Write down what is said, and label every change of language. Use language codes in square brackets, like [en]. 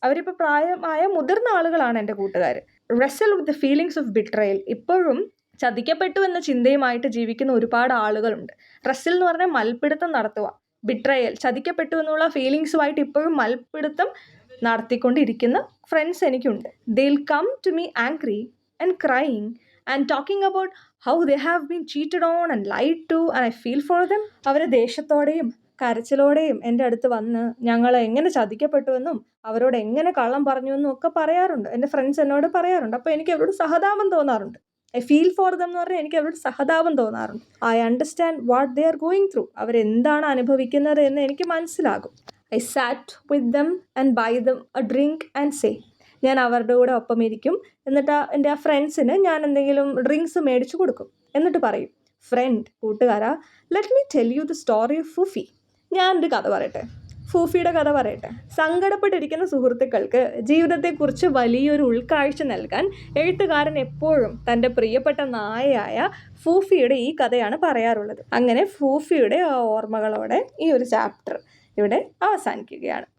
[ml] അവരിപ്പോൾ പ്രായമായ മുതിർന്ന ആളുകളാണ് എൻ്റെ കൂട്ടുകാർ. [en] Wrestle with the feelings of betrayal. [ml] ഇപ്പോഴും ചതിക്കപ്പെട്ടു എന്ന ചിന്തയുമായിട്ട് ജീവിക്കുന്ന ഒരുപാട് ആളുകളുണ്ട്. റെസൽ എന്ന് പറഞ്ഞാൽ മൽപ്പിടുത്തം നടത്തുക. ബിട്രയൽ, ചതിക്കപ്പെട്ടു എന്നുള്ള ഫീലിങ്സുമായിട്ട് ഇപ്പോഴും മൽപ്പിടുത്തം നടത്തിക്കൊണ്ടിരിക്കുന്ന ഫ്രണ്ട്സ് എനിക്കുണ്ട്. [en] They'll come to me angry and crying and talking about how they have been cheated on and lied to and I feel for them. [ml] അവർ ദേഷ്യത്തോടെയും കരച്ചിലോടെയും എൻ്റെ അടുത്ത് വന്ന് ഞങ്ങൾ എങ്ങനെ ചതിക്കപ്പെട്ടുവെന്നും അവരോട് എങ്ങനെ കള്ളം പറഞ്ഞുവെന്നും ഒക്കെ പറയാറുണ്ട്. എൻ്റെ ഫ്രണ്ട്സ് എന്നോട് പറയാറുണ്ട്. അപ്പോൾ എനിക്ക് അവരോട് സഹതാപം തോന്നാറുണ്ട്. [en] I feel for them [ml] എന്ന് പറഞ്ഞാൽ എനിക്ക് അവരോട് സഹതാപം തോന്നാറുണ്ട്. [en] I understand what they are going through. [ml] അവരെന്താണ് അനുഭവിക്കുന്നത് എന്ന് എനിക്ക് മനസ്സിലാകും. [en] I sat with them and buy them a drink and say. [ml] ഞാൻ അവരുടെ കൂടെ ഒപ്പം ഇരിക്കും. എന്നിട്ട് എൻ്റെ ആ ഫ്രണ്ട്സിന് ഞാൻ എന്തെങ്കിലും ഡ്രിങ്ക്സ് മേടിച്ചു കൊടുക്കും. എന്നിട്ട് പറയും, ഫ്രണ്ട്, കൂട്ടുകാരാ, [en] Let me tell you the story of Foofi. [ml] ഞാനൊരു കഥ പറയട്ടെ, ഫൂഫിയുടെ കഥ പറയട്ടെ. സങ്കടപ്പെട്ടിരിക്കുന്ന സുഹൃത്തുക്കൾക്ക് ജീവിതത്തെക്കുറിച്ച് വലിയൊരു ഉൾക്കാഴ്ച നൽകാൻ എഴുത്തുകാരൻ എപ്പോഴും തൻ്റെ പ്രിയപ്പെട്ട നായയായ ഫൂഫിയുടെ ഈ കഥയാണ് പറയാറുള്ളത്. അങ്ങനെ ഫൂഫിയുടെ ഓർമ്മകളോടെ ഈ ഒരു ചാപ്റ്റർ ഇവിടെ അവസാനിക്കുകയാണ്.